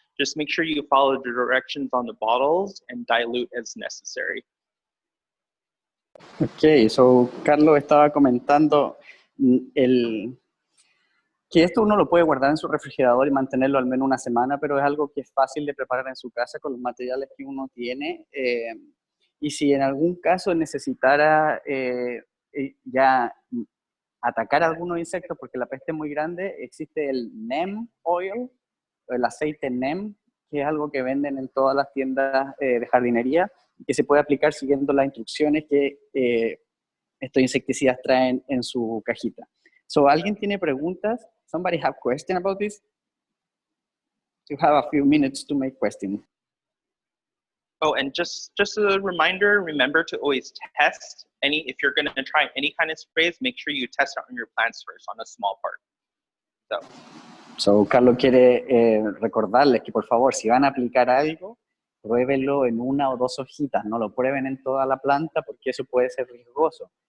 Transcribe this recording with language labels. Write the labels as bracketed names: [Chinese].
[English] Just make sure you follow the directions on the bottles and dilute as necessary. [Spanish] Ok, so Carlos estaba comentando que esto uno lo puede guardar en su refrigerador y mantenerlo al menos una semana, pero es algo que es fácil de preparar en su casa con los materiales que uno tiene. Y si en algún caso necesitara ya atacar a algunos insectos porque la peste es muy grande, existe el neem oil, el aceite neem, que es algo que venden en todas las tiendas de jardinería, que se puede aplicar siguiendo las instrucciones que estos insecticidas traen en su cajita. So, ¿alguien tiene preguntas? [English] Somebody have question about this? You have a few minutes to make questions. Oh, and just a reminder, remember to always test if you're going to try any kind of sprays, make sure you test it on your plants first on a small part. [Spanish] So Carlos quiere recordarles que por favor, si van a aplicar algo, pruébenlo en una o dos hojitas, no lo prueben en toda la planta porque eso puede ser riesgoso.